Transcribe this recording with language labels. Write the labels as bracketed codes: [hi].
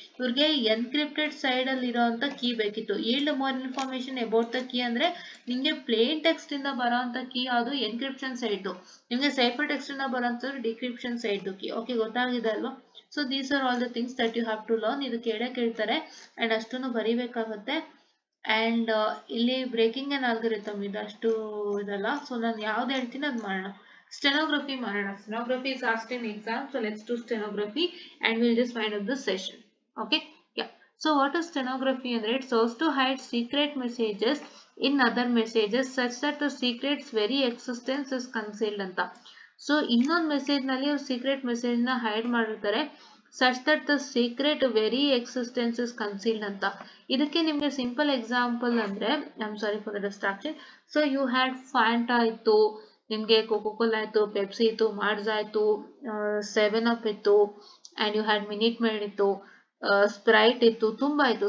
[kn] ಇವ್ರಿಗೆ encrypted side ಅಲ್ಲಿ ಇರೋಂತ key ಬೇಕಿತ್ತು. [en] yield more information about the key [kn] ಅಂದ್ರೆ ನಿಮ್ಗೆ ಪ್ಲೇನ್ ಟೆಕ್ಸ್ಟ್ ಇಂದ ಬರೋಂತ ಕೀ ಅದು ಎನ್ಕ್ರಿಪ್ಷನ್ ಸೈಡ್, ನಿಮ್ಗೆ ಸೈಫರ್ ಟೆಕ್ಸ್ಟ್ ಇಂದ ಬರೋಂತ ಡಿಕ್ರಿಪ್ಷನ್ ಸೈಡ್ ಕೀ. ಓಕೆ, ಗೊತ್ತಾಗಿದೆ ಅಲ್ವಾ? [en] So these are all the things that you have to learn. [kn] ಇದು ಕೇಳ್ತಾರೆ ಅಂಡ್ ಅಷ್ಟನ್ನು ಬರೀಬೇಕಾಗುತ್ತೆ. ಅಂಡ್ ಇಲ್ಲಿ ಬ್ರೇಕಿಂಗ್ ಅಂಡ್ ಆಲ್ಗರಿಥಮ್ ಇದೆ, ಅಷ್ಟು ಇದಲ್ಲ. ಸೊ ನಾನು ಯಾವ್ದು ಹೇಳ್ತೀನಿ ಅದು ಮಾಡೋಣ. Stenography ಮಾಡೋಣ. [en] Stenography is asked in exam, so let's do stenography and we'll just wind up this session. Okay, yeah. So what is stenography? And it serves to hide secret messages in other messages such that the secret's very existence is concealed ಅಂತ. [kn] So ಇನ್ನೊಂದು message ನಲ್ಲಿ ಅವ್ರು secret message ನ hide ಮಾಡಿರ್ತಾರೆ, [en] such that the secret very existence is concealed [kn] ಅಂತ. ಇದಕ್ಕೆ ನಿಮ್ಗೆ [en] Simple example ಅಂದ್ರೆ, I am sorry for the distraction. [kn] So [en] you had [kn] Fanta ಇತ್ತು, ನಿಮ್ಗೆ ಕೋಕೋ ಕೋಲಾ ಇತ್ತು, ಪೆಪ್ಸಿ ಇತ್ತು, ಮಾರ್ಜಾ ಇತ್ತು, 7up ಇತ್ತು, and you had minute made ಇತ್ತು, ಸ್ಪ್ರೈಟ್ ಇತ್ತು, ತುಂಬಾ ಇತ್ತು.